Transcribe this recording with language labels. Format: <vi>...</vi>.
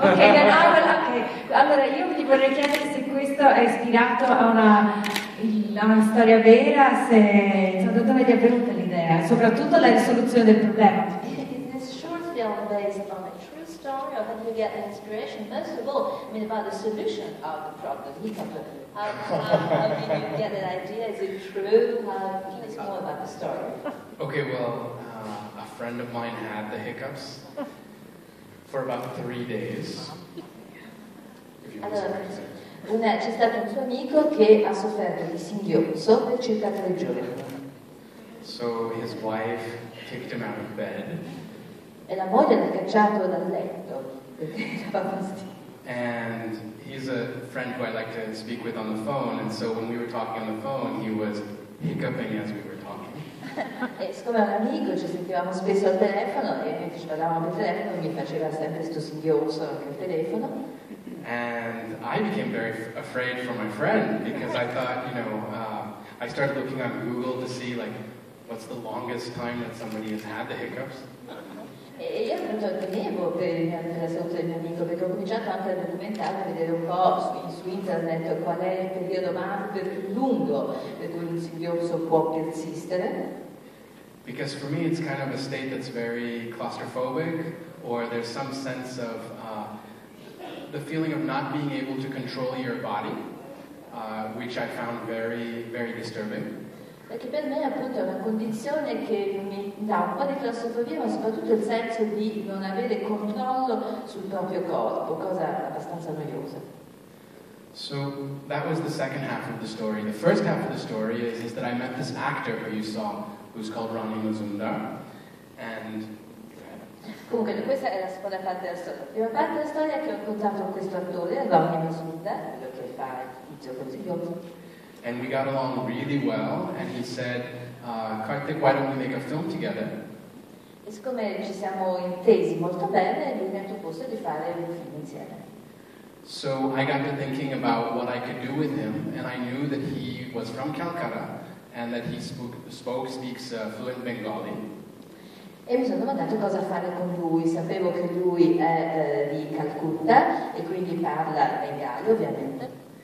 <it>Ok, allora io vi vorrei chiedere se questo è ispirato a una storia vera, se da dove vi è venuta l'idea, soprattutto la risoluzione del problema.</it> <en>Is this short film based on a true story, or how do you get the inspiration? Most of all, I mean, about the solution of the problem. How did you get that idea? Is it true? Tell us more about the story. Okay, well, a friend of mine had the hiccups for about 3 days.</en> <it>Allora, c'è stato un suo amico che ha sofferto di singhiozzo per circa 3 giorni.</it> <en>So his wife kicked him out of bed.</en> <it>E la moglie l'ha cacciato dal letto perché dava fastidio.</it> <en>And he's a friend who I like to speak with on the phone, and so when we were talking on the phone, he was hiccuping as we were talking.</en> <it>E siccome è un amico, ci sentivamo spesso al telefono e mentre ci parlavamo per telefono mi faceva sempre sto singhiozzo anche al telefono.</it> <en>And I became very afraid for my friend because I thought, I started looking on Google to see like what's the longest time that somebody has had the hiccups.</en> <it>E io appunto temevo per la salute del mio amico perché ho cominciato anche a documentare, a vedere un po' su internet qual è il periodo più lungo per cui un singhiozzo può persistere.</it> <en>Because for me it's kind of a state that's very claustrophobic, or there's some sense of the feeling of not being able to control your body, which I found very, very disturbing.</en> <it>Perché per me appunto è una condizione che mi dà un po' di claustrofobia, ma soprattutto il senso di non avere controllo sul proprio corpo, cosa abbastanza noiosa.</it> <en>So that was the second half of the story. The first half of the story is that I met this actor who you saw, who's called Ronnie Mazumdar, and</en> <it>comunque questa è la seconda parte della storia. La prima parte della storia è che ho incontrato questo attore, Ronnie Mazumdar, quello che fa il tizio con singhiozzo.</it> <en>And we got along really well, and he said, Kartik, why don't we make a film together?</en> <it>E siccome ci siamo intesi molto bene, lui mi ha proposto di fare un film insieme.</it> <en>So I got to thinking about what I could do with him, and I knew that he was from Calcutta, and that he speaks fluent Bengali.</en> <it>E mi sono domandato cosa fare con lui. Sapevo che lui è di Calcutta e quindi parla bengali, ovviamente.</it>